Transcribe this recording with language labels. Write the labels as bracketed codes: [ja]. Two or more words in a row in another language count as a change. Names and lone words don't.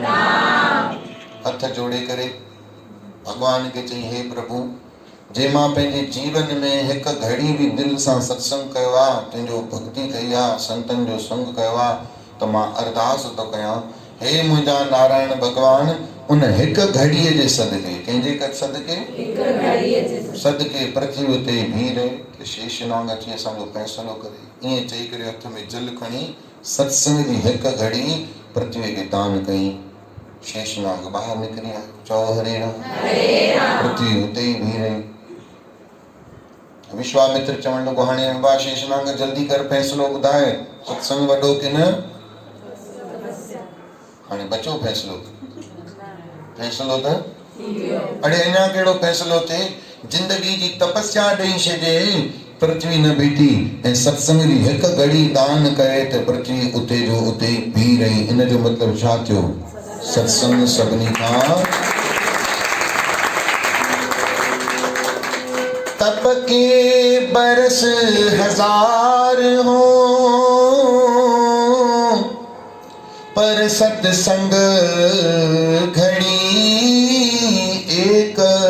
[sd] हथ जोड़े करे भॻवान खे चई हे प्रभु, जे मां पंहिंजे जीवन में हिकु घड़ी बि दिलि सां सत्संग कयो आहे, तुंहिंजो भक्ति कई आहे, संतनि जो संग कयो आहे, त मां अरदास थो कयां, हे मुंहिंजा नारायण भॻवान, उन हिकु घड़ीअ जे सदके, कंहिंजे सदके, सदके पृथ्वी उते बीह रहे। शेषनाग अची असांजो फ़ैसिलो करे। ईअं चई करे हथ में जल खणी सत्संग जी हिकु घड़ी पृथ्वी खे दान कई। शेषनाग ॿाहिरि निकिरी आयो। चओ हरे राम। पृथ्वी उते ई बीह रही। विश्वामित्र चवण लॻो, हाणे अम्बा शेषनाग जल्दी कर, फ़ैसिलो ॿुधाए, सत्संग वॾो की न। हाणे बचो फ़ैसिलो, फ़ैसिलो त अड़े अञा कहिड़ो फ़ैसिलो थिए। जिंदगी जी तपस्या ॾेई छॾे, पृथ्वी न बीठी, ऐं सत्संग जी हिकु घड़ी दान करे त पृथ्वी उते जो उते बीह रही। इन जो मतिलबु छा थियो, सत्संग सभिनी खां। [hi] तप के बरस 1000 हो, पर सत्संग घड़ी एक।